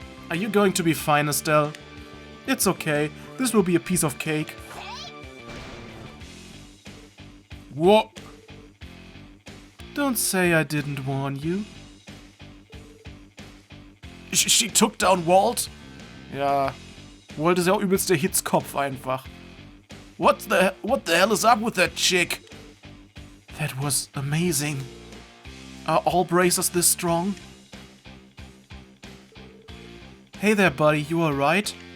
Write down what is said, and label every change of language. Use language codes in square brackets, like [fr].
[en] Are you going to be fine, Estelle? It's okay. This will be a piece of cake. What? Don't say I didn't warn you. She took down Walt? [de] Ja, Walt ist ja auch übelst der Hitzkopf einfach. [en] What the hell is up with that chick? That was amazing. Are all bracers this strong? Hey there, buddy, you alright?